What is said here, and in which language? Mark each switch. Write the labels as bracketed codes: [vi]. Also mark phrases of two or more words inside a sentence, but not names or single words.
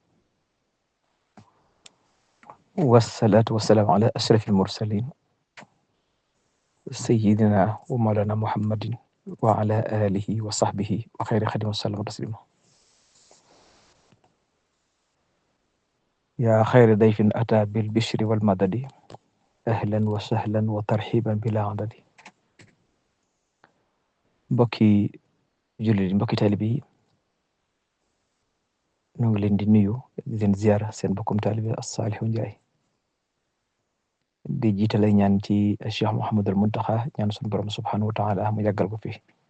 [ar] والصلاة والسلام على أشرف المرسلين سيدنا ومولانا محمد وعلى آله وصحبه وخير خدمه وسلم تسليما. يا خير ضيف أتى بالبشر والمدد أهلا وسهلا وترحيبا بلا عدد. [wo] mbokki jullit yi mbokki taalibe yi ñu ngi leen di nuyu di leen ziyaara seen mbokkum taalibe As-Salihu Ndiaye di jiitale ñaan ci Cheikh Mouhamadul Muntaxa ñaan suñu borom [ar] سبحانه وتعالى [wo] mu yàggal ko fi